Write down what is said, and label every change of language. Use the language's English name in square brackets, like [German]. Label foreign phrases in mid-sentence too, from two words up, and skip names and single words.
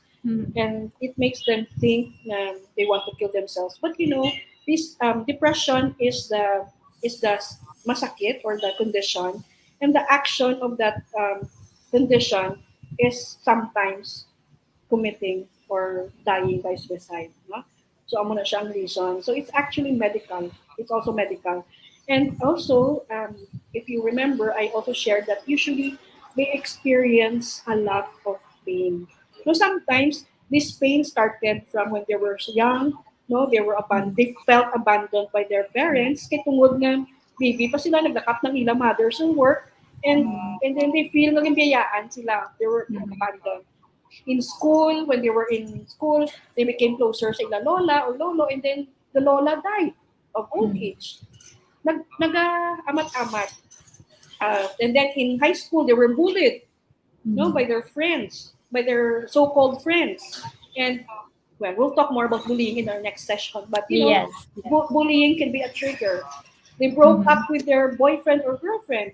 [English] And it makes them think they want to kill themselves. But this depression is the masakit or the condition, and the action of that condition is sometimes committing or dying by suicide. [Hiligaynon] No? So amo na siya ang reason. [English] So it's actually medical. It's also medical. And also, if you remember, I also shared that usually they experience a lot of pain. So sometimes this pain started from when they were young. No, they felt abandoned by their parents. [Hiligaynon] Kaya tungod nga baby pa sila nagdakap ng ilang mothers [English] and work, and then they feel [Hiligaynon] naging biyayaan sila. [English] They were abandoned. In school, when they were in school, they became closer sa ila lola or lolo, and then the lola died of old age. [Hiligaynon] Nag-amat-amat. [English] And then in high school, they were bullied, by their friends, by their so-called friends. And well, we'll talk more about bullying in our next session. But bullying can be a trigger. They broke up with their boyfriend or girlfriend.